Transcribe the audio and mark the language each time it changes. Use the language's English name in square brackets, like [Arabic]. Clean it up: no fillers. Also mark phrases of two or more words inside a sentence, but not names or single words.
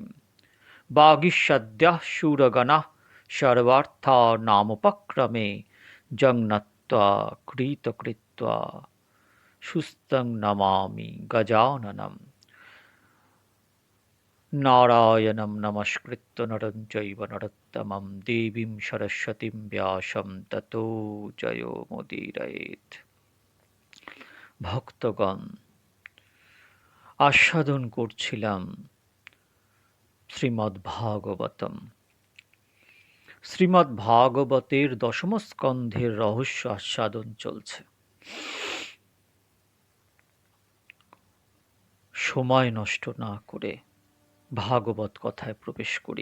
[Sanskrit] वागीषद्याः शूरगणाः सर्वार्थानामुपक्रमे जङ्नत्वा कृतकृत्वा सुस्तं नमामि गजाननं। नारायणं नमस्कृत्य नरं चैव नरोत्तमं देवीं सरस्वतीं व्यासं ततो जयोमुदीरयेत्। [Bangla] ভক্তগণ, আস্বাদন করছিলাম শ্রীমদ্ ভাগবতম। শ্রীমদ্ ভাগবতের দশম স্কন্ধের রহস্য আস্বাদন চলছে। সময় নষ্ট না করে ভাগবত কথায় প্রবেশ করি।